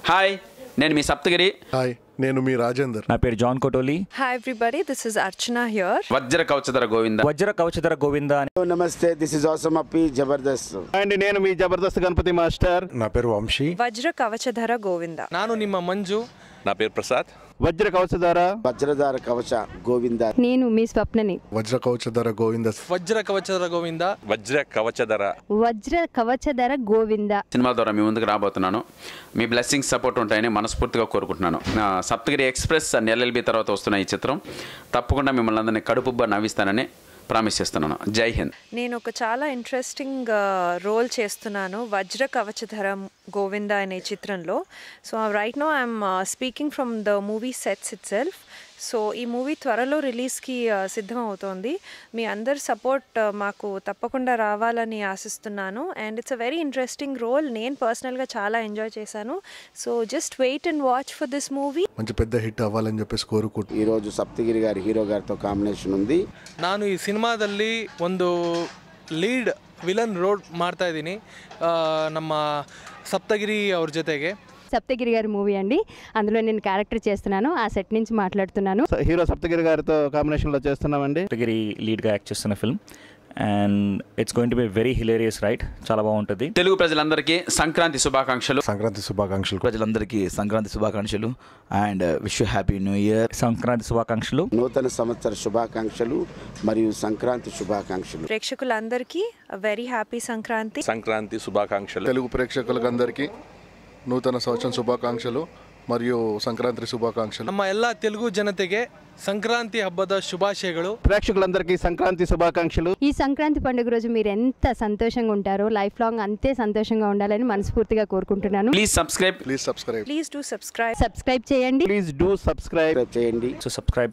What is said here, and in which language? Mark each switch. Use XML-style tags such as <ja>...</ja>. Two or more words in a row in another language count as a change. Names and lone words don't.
<te>హాయ్, నేను మీ సప్తగిరి. హాయ్, నేను మీ రాజేందర్. నా పేరు జాన్ కోటోలి.</te> <en>Hi everybody, this is Archana here.</en> <te>వజ్ర కవచధర గోవింద. వజ్ర కవచధర గోవింద.</te> <en>Namaste, this is awesome Appi Jabardasth.</en> <te>అండ్ నేను మీ జబర్దస్త్ గణపతి మాస్టర్. నా పేరు వంశీ. Vajra Kavachadhara Govinda.</te> <kn>ನಾನು ನಿಮ್ಮ ಮಂಜು.</kn> <te>నా పేరు ప్రసాద్. వజ్ర కవచధార వజ్రధార కవచ గోవింద. నేను మీ స్వప్నని. వజ్ర కవచధర గోవింద.</te> <kn>ವಜ್ರ ಕವಚದ ಗೋವಿಂದ.</kn> <te>వజ్ర కవచధర. వజ్ర కవచధర గోవింద సినిమా ద్వారా మీ ముందుకు రాబోతున్నాను. మీ బ్లెస్సింగ్స్ సపోర్ట్ ఉంటాయని మనస్ఫూర్తిగా కోరుకుంటున్నాను. సప్తగిరి ఎక్స్ప్రెస్ అండ్ ఎల్ఎల్బి తర్వాత వస్తున్న ఈ చిత్రం తప్పకుండా మిమ్మల్ని అందరినీ కడుపుబ్బా నవ్విస్తానని ప్రామిస్ చేస్తున్నాను. జై హింద్. నేను ఒక చాలా</te> <en>interesting role</en> <te>చేస్తున్నాను వజ్ర కవచధర గోవింద అనే చిత్రంలో.</te> <en>So right now I'm speaking from the movie sets itself.</en> <te>సో ఈ మూవీ త్వరలో రిలీజ్కి సిద్ధం అవుతోంది. మీ అందరి సపోర్ట్ మాకు తప్పకుండా రావాలని ఆశిస్తున్నాను.</te> <en>And it's a very interesting role.</en> <te>నేను పర్సనల్గా చాలా ఎంజాయ్ చేశాను.</te> <en>So just wait and watch for this movie.</en> <te>మంచి పెద్ద హిట్ అవ్వాలని చెప్పేసి కోరుకుంటున్నాను. ఈ రోజు సప్తగిరి గారి హీరో గారితో కాంబినేషన్ ఉంది.</te> <kn>ನಾನು ಈ ಸಿನಿಮಾದಲ್ಲಿ ಒಂದು</kn> <en>lead villain role</en> <kn>ಮಾಡ್ತಾ ಇದ್ದೀನಿ ನಮ್ಮ ಸಪ್ತಗಿರಿ ಅವ್ರ ಜೊತೆಗೆ.</kn> <te>సప్తగిరి గారి మూవీ అండి, అందులో నేను క్యారెక్టర్ చేస్తున్నాను. ఆ సెట్ నుంచి మాట్లాడుతున్నాను. హీరో సప్తగిరి గారితో కాంబినేషన్ లో చేస్తున్నామండి. సప్తగిరి లీడ్గా యాక్ట్ చేస్తున్న ఫిల్మ్</te> <en>and it's going to be very hilarious right.</en> <te>చాలా బాగుంటుంది. తెలుగు ప్రజలందరికీ సంక్రాంతి శుభాకాంక్షలు. సంక్రాంతి శుభాకాంక్షలు. ప్రజలందరికీ సంక్రాంతి శుభాకాంక్షలు అండ్</te> <en>wish you happy new year.</en> <te>సంక్రాంతి శుభాకాంక్షలు. నూతన సంవత్సర శుభాకాంక్షలు మరియు సంక్రాంతి శుభాకాంక్షలు. ప్రేక్షకులందరికీ</te> <en>very happy</en> <te>సంక్రాంతి. సంక్రాంతి శుభాకాంక్షలు. తెలుగు ప్రేక్షకులందరికీ నూతన సంవత్సరం శుభాకాంక్షలు మరియు సంక్రాంతి శుభాకాంక్షలు. ನಮ್ಮ ಎಲ್ಲ ತೆಲುಗು ಜನತೆಗೆ</te> <kn>ಸಂಕ್ರಾಂತಿ ಹಬ್ಬದ ಶುಭಾಶಯಗಳು.</kn> <te>ప్రేక్షకులందరికీ సంక్రాంతి శుభాకాంక్షలు. ఈ సంక్రాంతి పండుగ రోజు మీరు ఎంత సంతోషంగా ఉంటారో</te> <en>life long</en> <te>అంతే సంతోషంగా ఉండాలని మనస్ఫూర్తిగా కోరుకుంటున్నాను.</te> <en>Please subscribe. Please subscribe. Please do subscribe.</en> <te>సబ్స్క్రైబ్ చేయండి.</te> <en>Please do subscribe</en> <te>చేయండి.</te> <en>So subscribe</en>